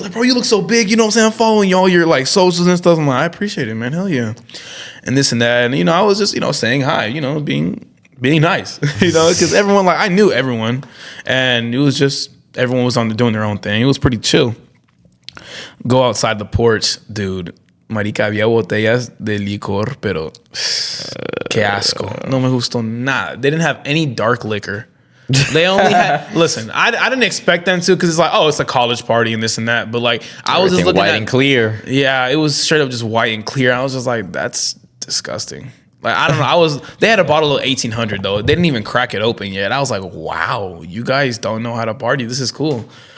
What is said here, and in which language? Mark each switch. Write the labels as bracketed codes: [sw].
[en] You're like, bro, you look so big. You know what I'm saying? I'm following y'all your like socials and stuff. I'm like, I appreciate it, man. Hell yeah, and this and that. And I was just saying hi. Being nice, because everyone, like, I knew everyone, and it was just everyone was doing their own thing. It was pretty chill. Go outside the porch, dude. [es] Marica, había botellas de licor, pero qué asco. No me gustó nada. [en] They didn't have any dark liquor. They only had. Listen, I didn't expect them to, because it's like, oh, it's a college party and this and that. But like, I was just looking white at and clear. Yeah, it was straight up just white and clear. I was just like, that's disgusting. Like, I don't know. They had a bottle of 1800 though. They didn't even crack it open yet. I was like, wow, you guys don't know how to party. This is cool.